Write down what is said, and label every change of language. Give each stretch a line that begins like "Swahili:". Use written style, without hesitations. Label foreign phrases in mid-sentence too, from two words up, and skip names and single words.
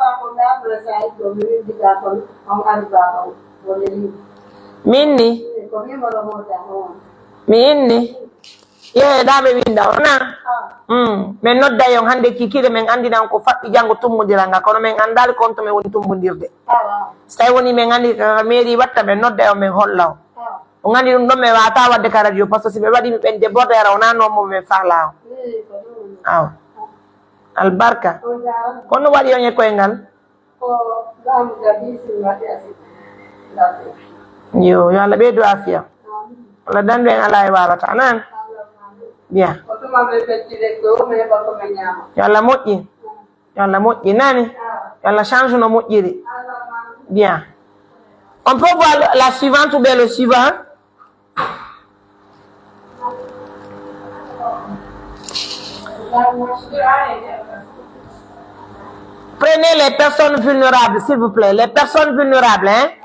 Fula: min ni mi inni yeeɗa ɓe winda o na min nodda yon hande kikire min andinan ko faɓɓi janggo tummodiral ngal kono min andali compte min woni tummodirde so tawi woni min andi kaka mairie watta min nodda yon min holla o o gandi ɗum ɗon mi wata wadde ka radio
French: par ce que
Fula: si ɓe waɗimi ɓen débordére o nanomo min fala o awa albarka kono waɗi on e koyngal yo Allah ɓeydu afiya Allah dandu en ala e wawata nan bien yo Allah moƴƴi yo Allah moƴƴi nani yo Allah change no moƴƴiri
French: bien on peut voir la suivante ou bien le suivant prenez les personnes vulnérables s'il vous plaît les personnes vulnérables hein